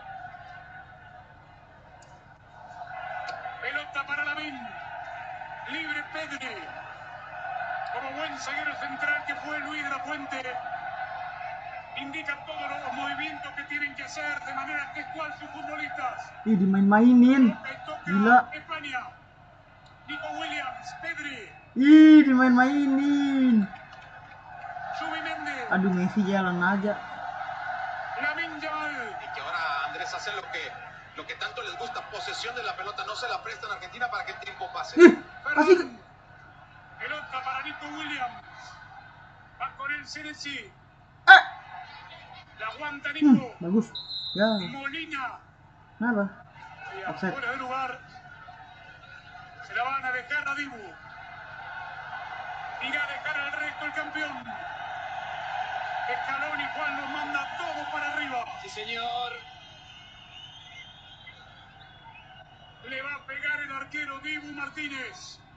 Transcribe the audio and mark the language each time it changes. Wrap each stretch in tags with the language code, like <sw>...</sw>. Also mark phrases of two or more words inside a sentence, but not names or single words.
<es>Pelota para Lamine, libre Pedri, como buen zaguero central que fue Luis de la Fuente, indica todos los movimientos que tienen que hacer de manera gestual sus futbolistas.</es> <id>Ih, dimain-mainin. Gila.</id> <es>España, Nico Williams, Pedri.</es> <id>Ih, dimain-mainin. Subimendi. Aduh, Messi jalan aja.</id> <es>Lamine Yamal. Y que ahora Andrés hace lo que tanto les gusta, posesión de la pelota, no se la prestan a Argentina para que el tiempo pase. Así. Pelota para Nico Williams. Va con el Senesi. La aguanta Nico.</es> <id>Bagus. Ya. Molina. Kenapa? Offside.</id> <es>Fuera de lugar. Se la van a dejar a Dibu. Irá a dejar al resto el campeón. Scaloni, Juan, los manda todo para arriba. Sí, señor. Le va a pegar el arquero Dibu Martínez.</es>